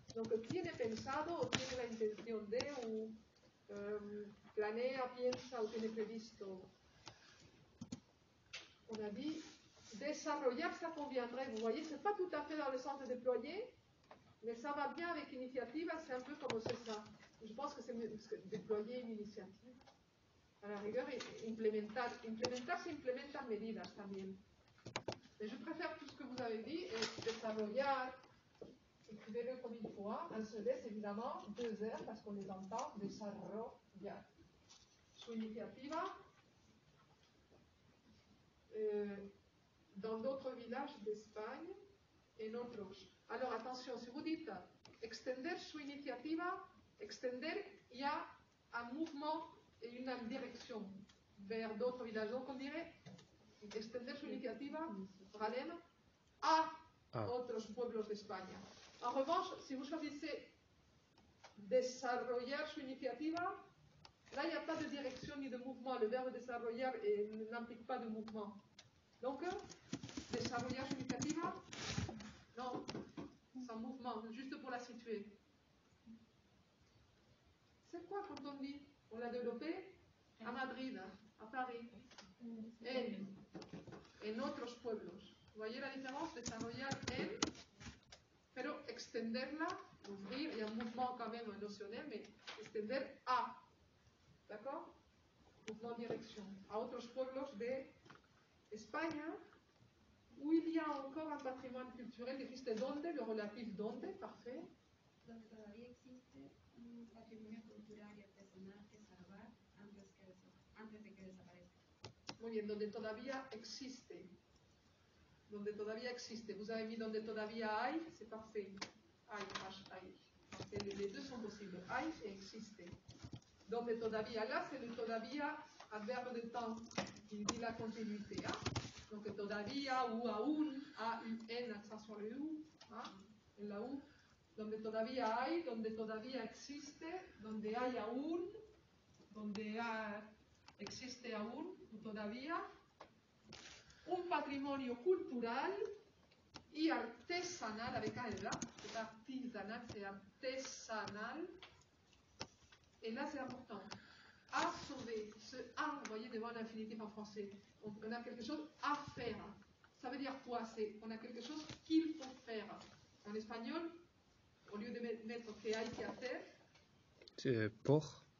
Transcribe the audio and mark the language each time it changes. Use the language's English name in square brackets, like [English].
[Spanish] Donc, tiene pensado o tiene la intención de ou planea, piensa o tiene previsto. [French] On a dit desarrollar, ça conviendrait. Vous voyez, c'est pas tout à fait dans le sens de déployer, mais ça va bien avec initiative, c'est un peu comme c'est ça. Je pense que c'est mieux, parce que déployer une initiative. A la rigueur, implementar. [Spanish] Implementar, c'est implementar medidas también. [French] Mais je préfère tout ce que vous avez dit, et desarrollar. Écrivez-le comme il faut, hein. Un seul S, évidemment, 2 R, parce qu'on les entend, desarrollar. [Spanish] Su iniciativa. [French] Dans d'autres villages d'Espagne et otros. Alors attention, si vous dites extender su iniciativa, extender, il y a un mouvement et une direction vers d'autres villages. Donc on dirait extender su iniciativa, Ralem, [Spanish] a otros pueblos de España. [French] En revanche, si vous choisissez desarrollar su iniciativa, là il n'y a pas de direction ni de mouvement. Le verbe desarrollar n'implique pas de mouvement. Donc, desarrollar su iniciativa, non, sans mouvement, juste pour la situer. C'est quoi quand on dit? On l'a développé à Madrid, à Paris, en otros pueblos. Vous voyez la différence? Desarrollar en, pero extenderla, ouvrir, il y a un mouvement quand même notionnel, mais extender a. ¿D'accord? Mouvement direction. A otros pueblos de España, où il y a encore un patrimoine culturel, [Spanish] dijiste dónde, [French] le relatif dónde, parfait. [Spanish] Donde todavía existe un patrimonio cultural y artesanal que salvar antes de que desaparezca. Muy bien, donde todavía existe. Donde todavía existe. [French] Vous avez mis donde todavía hay, c'est parfait. Hay, hay. Les deux sont possibles. Hay et existe. Donde todavía, là, c'est le todavía adverbe de temps qui dit la continuité. Hein? Donc todavía ou aún, A-U-N, accent sur le U, hein? [Spanish] En la U. Donde todavía hay, donde todavía existe, donde hay aún, donde existe aún, ou todavía, un patrimonio cultural y artesanal, [French] avec un là, c'est artisanal, c'est [Spanish] artesanal. [French] Et là, c'est important. À sauver, ce à, vous voyez, devant l'infinitif en français. On a quelque chose à faire. Ça veut dire quoi? C'est on a quelque chose qu'il faut faire. En espagnol, au lieu de mettre [Spanish] que hay que hacer. [French] C'est por.